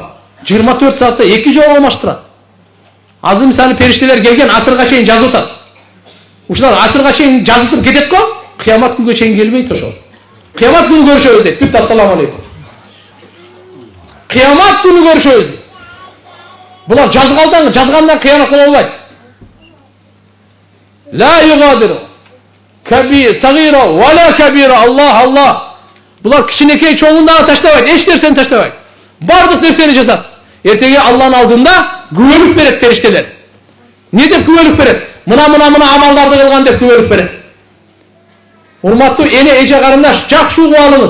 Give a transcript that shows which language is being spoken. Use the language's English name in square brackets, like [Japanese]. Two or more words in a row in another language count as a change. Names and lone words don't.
[Kyrgyz] 24 саатта 2 жолу алмаштырат. Азыр мисалы периштелер келген асырга чейин жазып атат. Ушулар асырга чейин жазып кетет го, кыямат күнгө чейин келбейт ошол. Кыямат күнү көрүшөбүз дейт. [Arabic] Бүт السلام عليكم. [Kyrgyz] Кыямат күнү көрүшөбүз дейт. Булар жазгандан кыямат боло албайт. [Arabic] لا يغادر صغيرة ولا كبيرة. [Kyrgyz] Allah. Булар кичинекей чоңун дагы таштабайт, эч нерсени таштабайт. Бардык нерсени жасат. Эртеге Алланын алдында күбөлүк берет периштелер. Не деп күбөлүк берет? Мына амалдарды кылган деп күбөлүк берет. Урматтуу эне эже карындаш, жакшы угуп алыңыз.